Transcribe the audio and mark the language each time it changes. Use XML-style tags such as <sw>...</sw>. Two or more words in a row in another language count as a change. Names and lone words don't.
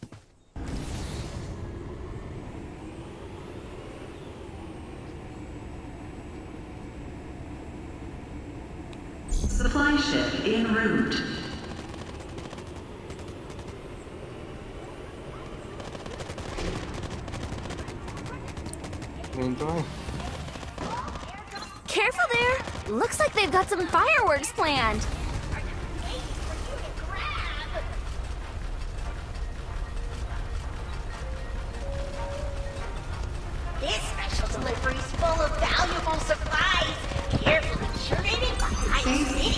<en>Supply ship en route.</en> <gu>ટ્રેન તો આવે</gu> <en>Careful there. Looks like they've got some fireworks planned. This special delivery's full of valuable supplies, carefully curated by Ice City.</en>